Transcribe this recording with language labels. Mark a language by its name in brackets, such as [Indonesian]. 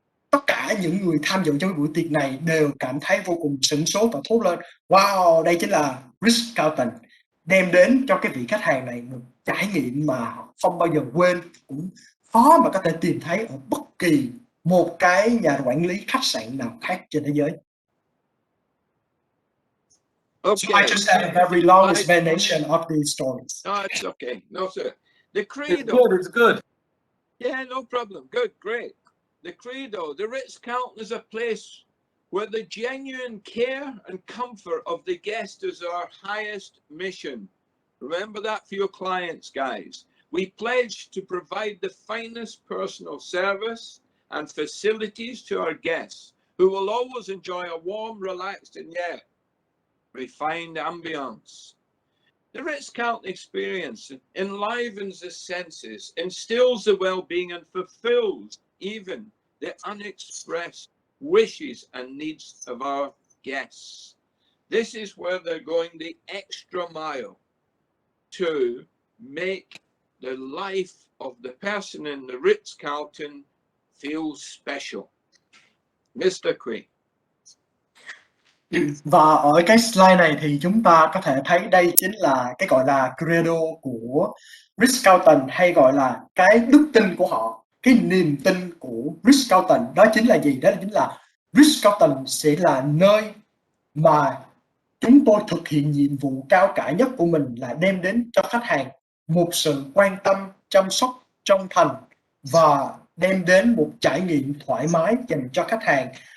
[Vietnamese] tất cả những người tham dự trong cái buổi tiệc này đều cảm thấy vô cùng sửng sốt và thốt lên: wow, đây chính là Ritz-Carlton, đem đến cho cái vị khách hàng này một trải nghiệm mà họ không bao giờ quên, cũng khó mà có thể tìm thấy ở bất kỳ một cái nhà quản lý khách sạn nào khác trên thế giới. [English] So I Okay. just have a very long explanation of these stories. No, it's okay. No, sir. The It's credo. good. It's good. Yeah, no problem. Good, great. The credo. The Ritz-Carlton is a place where the genuine care and comfort of the guest is our highest mission. Remember that for your clients, guys. We pledge to provide the finest personal service and facilities to our guests, who will always enjoy a warm, relaxed, and yet refined ambience. The Ritz-Carlton experience enlivens the senses, instills the well-being, and fulfills even the unexpressed wishes and needs of our guests. This is where they're going the extra mile to make the life of the person in the Ritz-Carlton feel special. Mr. Queen. [Vietnamese] Và ở cái slide này thì chúng ta có thể thấy đây chính là cái gọi là credo của Ritz-Carlton, hay gọi là cái đức tin của họ, cái niềm tin của Ritz-Carlton. Đó chính là gì? Đó chính là Ritz-Carlton sẽ là nơi mà chúng tôi thực hiện nhiệm vụ cao cả nhất của mình, là đem đến cho khách hàng một sự quan tâm, chăm sóc chân thành, và đem đến một trải nghiệm thoải mái dành cho khách hàng.